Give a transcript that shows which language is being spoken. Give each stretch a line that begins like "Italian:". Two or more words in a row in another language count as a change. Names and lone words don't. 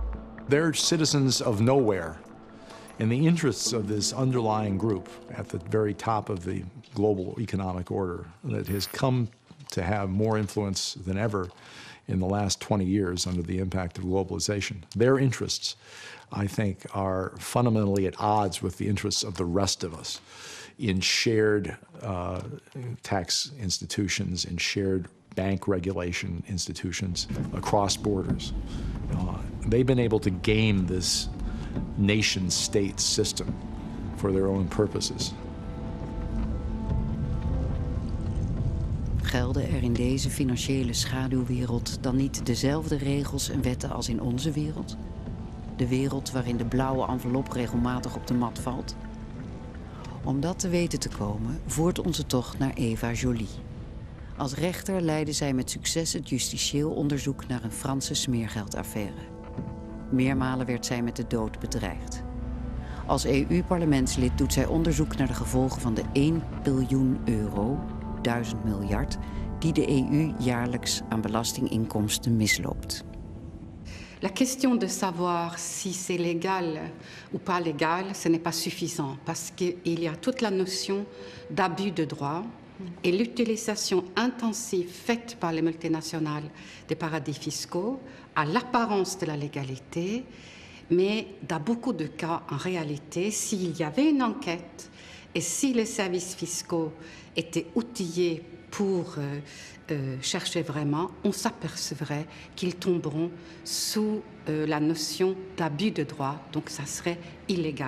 English: They're citizens of nowhere. In the interests of this underlying group at the very top of the global economic order that has come to have more influence than ever in the last 20 years under the impact of globalization, their interests, I think, are fundamentally at odds with the interests of the rest of us in shared tax institutions, in shared bank regulation institutions across borders. They've been able to game this nation-state system for their own purposes.
Dutch: Gelden er in deze financiële schaduwwereld dan niet dezelfde regels en wetten als in onze wereld? De wereld waarin de blauwe envelop regelmatig op de mat valt? Om dat te weten te komen, voert onze tocht naar Eva Joly. Als rechter leidde zij met succes het justitieel onderzoek naar een Franse smeergeldaffaire. Meermalen werd zij met de dood bedreigd. Als EU-parlementslid doet zij onderzoek naar de gevolgen van de 1 biljoen euro, 1000 miljard, die de EU jaarlijks aan belastinginkomsten misloopt.
French: La question de savoir si c'est légal ou pas légal, ce n'est pas suffisant parce qu'il y a toute la notion d'abus de droit et l'utilisation intensive faite par les multinationales des paradis fiscaux à l'apparence de la légalité, mais dans beaucoup de cas, en réalité, s'il y avait une enquête et si les services fiscaux étaient outillés pour chercher vraiment, on s'apercevrait qu'ils tomberont sous la notion d'abus de droit, donc ça serait illégal.